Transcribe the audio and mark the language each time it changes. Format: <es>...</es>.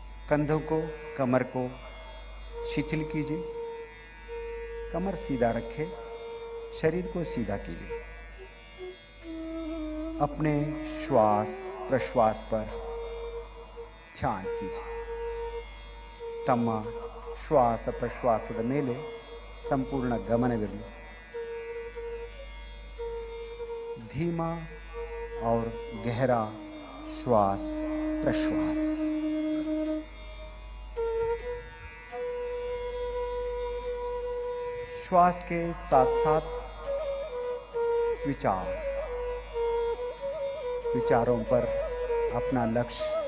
<hi>कंधों को, कमर को शिथिल कीजिए. कमर सीधा रखें, शरीर को सीधा कीजिए। अपने श्वास प्रश्वास पर ध्यान कीजिए।</hi> <kn>तಮ್ಮ ಶ್ವಾಸ ಪ್ರಶ್ವಾಸದ ಮೇಲೆ ಸಂಪೂರ್ಣ ಗಮನವಿರಲಿ।</kn> <hi>धीमा और गहरा श्वास प्रश्वास। श्वास के साथ साथ विचारों पर अपना लक्ष्य,</hi>